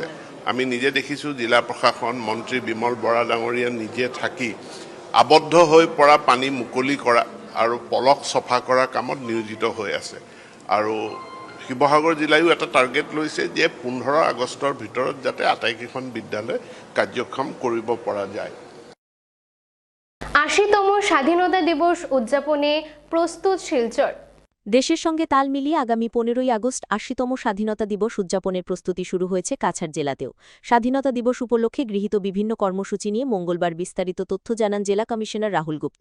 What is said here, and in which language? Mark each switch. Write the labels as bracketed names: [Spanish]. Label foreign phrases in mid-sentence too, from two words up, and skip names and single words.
[Assamese] আমি নিজে দেখিছোঁ জিলা প্ৰশাসন মন্ত্ৰী বিমল বৰা ডাঙৰীয়া নিজে থাকি আবদ্ধ হৈ পৰা পানী মুকলি কৰা আৰু পলস চফা কৰা কামত নিয়োজিত হৈ আছে। আৰু শিৱসাগৰ জিলায়ো এটা টাৰ্গেট লৈছে যে 15 আগষ্টৰ ভিতৰত যাতে আটাইকেইখন বিদ্যালয় কাৰ্যক্ষম কৰিব পৰা যায়। [Bangla] 80তম স্বাধীনতা দিবস উদযাপনে প্রস্তুত শিলচর। দেশের সঙ্গে তাল মিলিয়ে আগামী 15ই আগস্ট 80তম স্বাধীনতা দিবস উদযাপনের প্রস্তুতি শুরু হয়েছে কাছাড় জেলাতেও। স্বাধীনতা দিবস উপলক্ষে গৃহীত বিভিন্ন কর্মসূচি নিয়ে মঙ্গলবার বিস্তারিত তথ্য জানান জেলা কমিশনার রাহুল গুপ্ত।